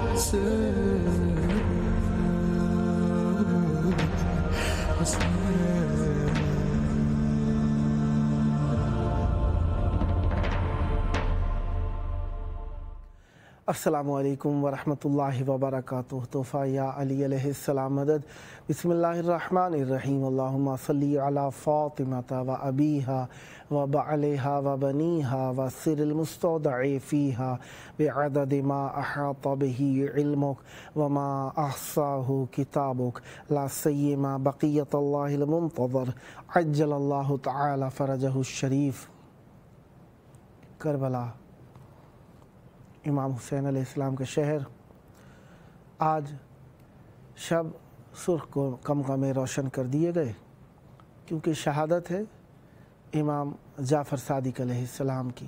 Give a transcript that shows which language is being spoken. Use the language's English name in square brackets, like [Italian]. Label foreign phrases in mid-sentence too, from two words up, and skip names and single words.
[Arabic] السلام علیکم ورحمۃ اللہ وبرکاتہ۔ تحفہ یا علی علیہ السلام مدد۔ بسم اللہ الرحمن الرحیم۔ اللہم صلی علی فاطمہ و ابیہا و بعلہا و بنیہا و سر المستودع فیہا بعدد ما احاط بہ علمک وما احصاہ کتابک لا سیما بقیت اللہ المنتظر عجل اللہ تعالی فرجہ الشریف۔ [Urdu] کربلا، امام حسین [Arabic] علیہ السلام [Urdu] کا شہر، آج شب سرخ کو قمقمے روشن کر دیے گئے، کیونکہ شہادت ہے امام جعفر صادق [Arabic] علیہ السلام [Urdu] کی۔